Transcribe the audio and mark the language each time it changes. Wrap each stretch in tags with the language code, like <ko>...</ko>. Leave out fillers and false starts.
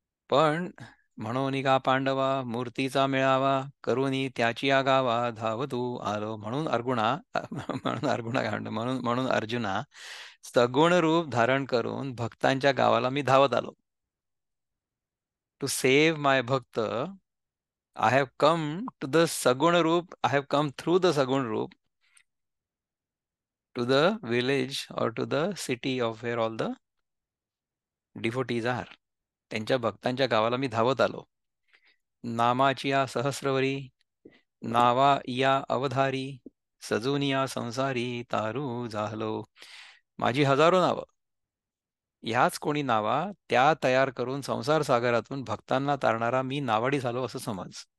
<mr>पण म्हणून का पांडवा मूर्तीचा मेळावा, करुणी त्याची आगावा धावतू आलो. म्हणून अर्जुना म्हणून अर्जुना काय म्हणतो, म्हणून म्हणून अर्जुना सगुण रूप धारण करून भक्तांच्या गावाला मी धावत आलो.</mr> <en>To save my भक्त I have come to the Sagun Roop, I have come through the Sagun Roop to the village or to the city of where all the devotees are.</en> <mr>त्यांच्या भक्तांच्या गावाला मी धावत आलो. नामाची या सहस्रवरी, नावा या अवधारी, सजूनिया संसारी तारू झालो. माझी हजारो नावं, ह्याच कोणी नावा त्या तयार करून संसार सागरातून भक्तांना तारणारा मी नावाडी झालो असं समज.</mr>